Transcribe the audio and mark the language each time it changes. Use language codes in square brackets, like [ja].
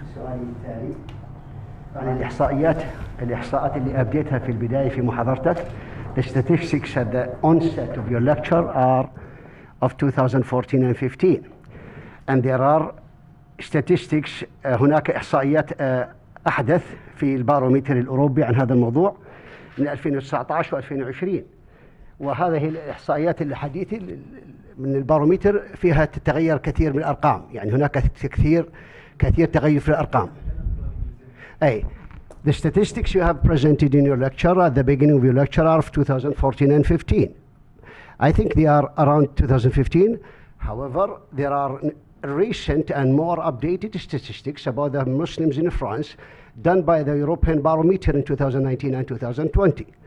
[ar] السؤال التالي عن الإحصاءات اللي أبديتها في البداية في محاضرتك. [en] The statistics at the onset of your lecture are of 2014 and 15, and there are statistics. [ar] هناك إحصائيات أحدث في البارومتر الأوروبي عن هذا الموضوع من 2019 و2020، وهذه الإحصائيات الحديثة من البارومتر فيها تتغير كثير من الأرقام، يعني هناك كثير تغير في الأرقام. [en] أي the statistics you have presented in your lecture at the beginning of your lecture are of 2014 and 15. I think they are around 2015. However, there are recent and more updated statistics about the Muslims in France done by the European Barometer in 2019 and 2020.